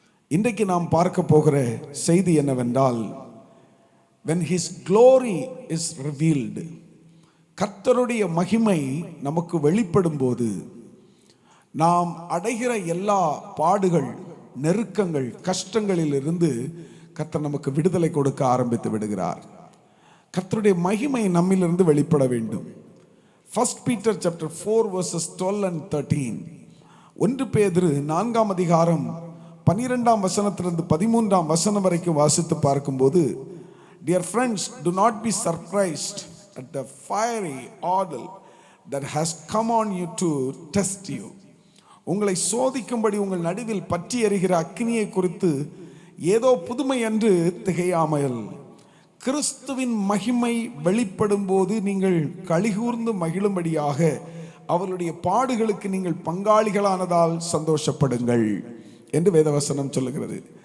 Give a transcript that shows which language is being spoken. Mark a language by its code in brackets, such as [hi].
[ta] இன்றைக்கு நாம் பார்க்க போகிற செய்தி என்னவென்றால், [en] when his glory is revealed, [ta] கர்த்தருடைய மகிமை நமக்கு வெளிப்படும் போது நாம் அடைகிற எல்லா பாடுகள், நெருக்கங்கள், கஷ்டங்களில் இருந்து கர்த்தர் நமக்கு விடுதலை கொடுக்க ஆரம்பித்து விடுகிறார். கர்த்தருடைய மகிமை நம்மிலிருந்து வெளிப்பட வேண்டும். [en] 1 Peter chapter 4 verses 12 and 13. [ta] 1 பேதுரு 4ஆம் அதிகாரம் 12ஆம் வசனத்திலிருந்து 13ஆம் வசனம் வரைக்கும் வாசித்து பார்க்கும்போது, [en] dear friends, do not be surprised at the fiery ordeal that has come on you to test you. [ta] உங்களை சோதிக்கும்படி உங்கள் நடுவில் பற்றி எரிகிற அக்கினியை குறித்து ஏதோ புதுமை என்று திகையாமல், கிறிஸ்துவின் மகிமை வெளிப்படும் போது நீங்கள் களிகூர்ந்து மகிழும்படியாக அவருடைய பாடுகளுக்கு நீங்கள் பங்காளிகளானதால் சந்தோஷப்படுங்கள் என்று வேதவசனம் சொல்லுகிறது.